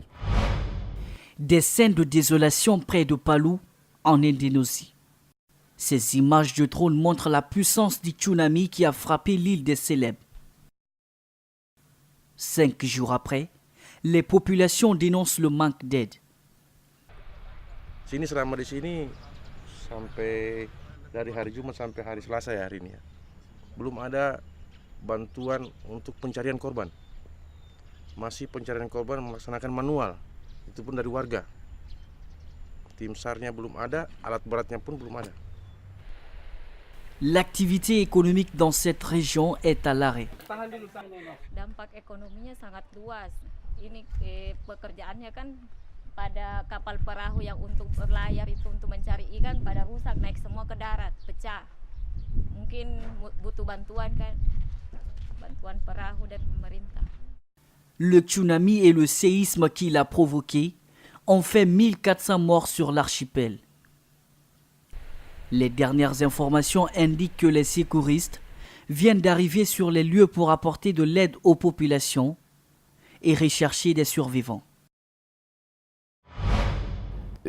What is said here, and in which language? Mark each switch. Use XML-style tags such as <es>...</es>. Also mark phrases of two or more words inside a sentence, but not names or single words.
<fr>Des scènes de désolation près de Palu, en Indonésie. Ces images de drone montrent la puissance du tsunami qui a frappé l'île des célèbres. 5 jours après, les populations dénoncent le manque d'aide.</fr> <id>Sini selama di sini sampai dari hari Jumat sampai hari Selasa ya hari ini ya. Belum ada bantuan untuk pencarian korban. Masih pencarian korban melaksanakan manual. Itu pun dari warga. Tim SAR-nya belum ada, alat beratnya pun belum ada.</id> <fr>L'activité économique dans cette région est à l'arrêt.</fr> <id>Dampak ekonominya sangat luas. Ini pekerjaannya kan pada kapal perahu yang untuk berlayar itu untuk mencari ikan pada rusak, naik semua ke darat, pecah. Mungkin butuh bantuan kan, bantuan perahu dari pemerintah.</id> <fr>Le tsunami et le séisme qu'il a provoqué ont fait 1400 morts sur l'archipel. Les dernières informations indiquent que les secouristes viennent d'arriver sur les lieux pour apporter de l'aide aux populations et rechercher des survivants.</fr>